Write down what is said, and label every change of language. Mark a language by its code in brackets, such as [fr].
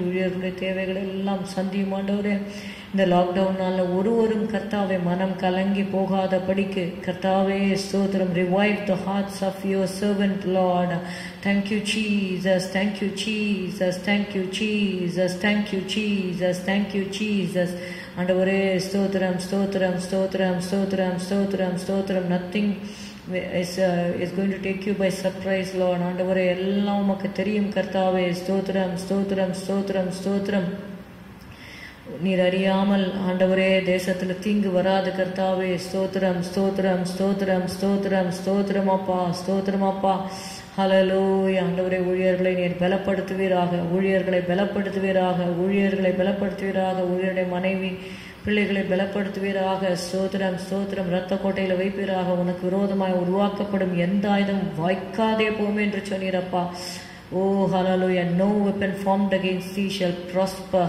[ta] ஊழியர்களுடைய தேவைகள் எல்லாம் சந்தியும் ஆண்டவரே. இந்த லாக்டவுனால ஒருவரும் கர்த்தாவே மனம் கலங்கி போகாத படிக்கு கர்த்தாவே ஸ்தோத்திரம். [en] Revive the hearts of your servant Lord. Thank you Jesus, thank you Jesus, thank you Jesus, thank you Jesus, thank you Jesus. [ta] ஆண்டவரே ஸ்தோத்திரம் ஸ்தோத்திரம் ஸ்தோத்திரம் ஸ்தோத்திரம் ஸ்தோத்திரம் ஸ்தோத்திரம். [en] Nothing is going to take you by surprise Lord. [ta] ஆண்டவரே எல்லாம் உமக்கு தெரியும் கர்த்தாவே. ஸ்தோத்திரம் ஸ்தோத்திரம் ஸ்தோத்திரம் ஸ்தோத்திரம். நீர் அறியாமல் ஆண்டவரே தேசத்துல தீங்கு வராது கர்த்தாவே. ஸ்தோத்திரம் ஸ்தோத்திரம் ஸ்தோத்திரம் ஸ்தோத்திரம் ஸ்தோத்திரம் அப்பா. ஸ்தோத்திரம் அப்பா. ஹல்லேலூயா. ஆண்டவரே ஊழியர்களை நீர் பலப்படுத்துவீராக. ஊழியர்களை பலப்படுத்துவீராக. ஊழியர்களை பலப்படுத்துவீராக. ஊழியருடைய மனைவி பிள்ளைகளை பலப்படுத்துவீராக. ஸ்தோத்திரம் ஸ்தோத்திரம். இரத்த கோட்டையில வைப்பீராக. உனக்கு விரோதமாய் உருவாக்கப்படும் எந்த ஆயுதம் வாய்க்காதே போமே என்று சொன்னீரப்பா. [en] Oh hallelujah. No weapon formed against thee shall prosper.